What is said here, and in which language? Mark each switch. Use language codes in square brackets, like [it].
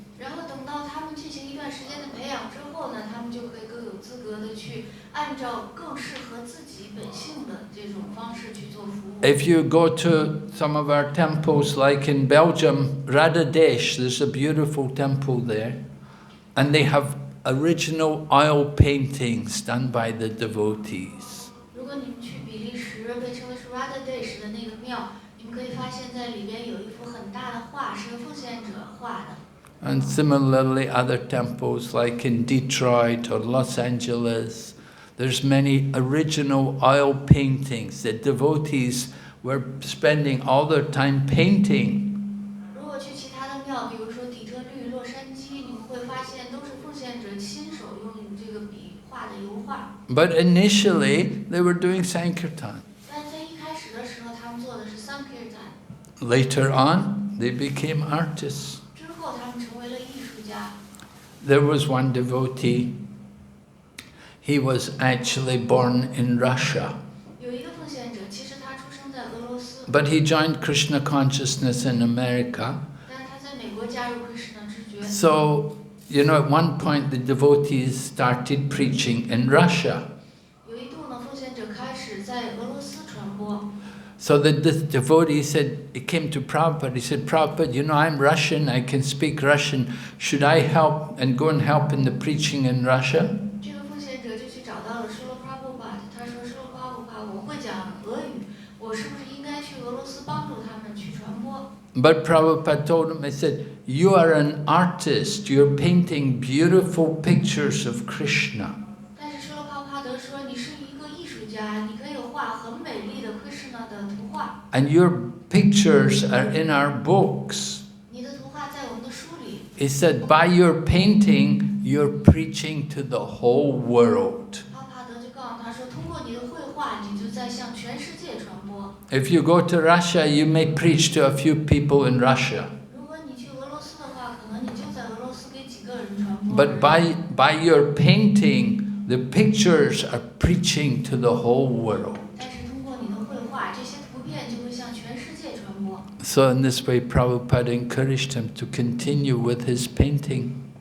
[zh] 然后等到他们进行一段时间的培养之后呢，他们就可以更有资格的去按照更适合自己本性的这种方式去做服务。 [en] If you go to some of our temples, like in Belgium, Radhadesh, there's a beautiful temple there, and they have original oil paintings done by the devotees. [zh] 如果你们去比利时，被称为是 Radhadesh 的那个庙，你们可以发现在里边有一幅很大的画，是由奉献者画的。 [en] And similarly, other temples like in Detroit or Los Angeles, there's many original oil paintings that devotees were spending all their time painting. [zh] 如果去其他的庙，比如说底特律、洛杉矶，你们会发现都是奉献者亲手用这个笔画的油画。 [en] But initially, they were doing Sankirtan. [zh] 但在一开始的时候，他们做的是 Sankirtan。 [en] Later on, they became artists. [zh] 之后，他们成为了艺术家。 [en] There was one devotee, he was actually born in Russia, [zh] 有一个奉献者，其实他出生在俄罗斯， [en] but he joined Krishna consciousness in America. [zh] 但是他在美国加入 Krishna 知觉。 [en] So, you know, at one point the devotees started preaching in Russia. [zh] 有一度呢，奉献者开始在俄罗斯传播。 [en] So this devotee said, he came to Prabhupada, he said, Prabhupada, you know, I'm Russian, I can speak Russian, should I help and go and help in the preaching in Russia? [zh] 这个奉献者就去找到了施罗帕布帕，他说：“施罗帕布帕，我会讲俄语，我是不是应该去俄罗斯帮助他们去传播？” [en] But Prabhupada told him, he said, you are an artist, you're painting beautiful pictures of Krishna. [zh] 但是施罗帕布帕德说：“你是一个艺术家，你可以画很美丽的 Krishna 的图画。 [en] And your pictures are in our books. [zh] 你的图画在我们的书里。 [en] He said, by your painting, you're preaching to the whole world. [zh] 帕布帕德就告诉他说：“通过你的绘画，你就在向全世界传播。 [en] If you go to Russia, you may preach to a few people in Russia. [zh] 如果你去俄罗斯的话，可能你就在俄罗斯给几个人传播。 [en] But by your painting, the pictures are preaching to the whole world. [zh] 但是通过你的绘画，这些图片就会向全世界传播。 [en] So in this way, Prabhupada encouraged him to continue with his painting.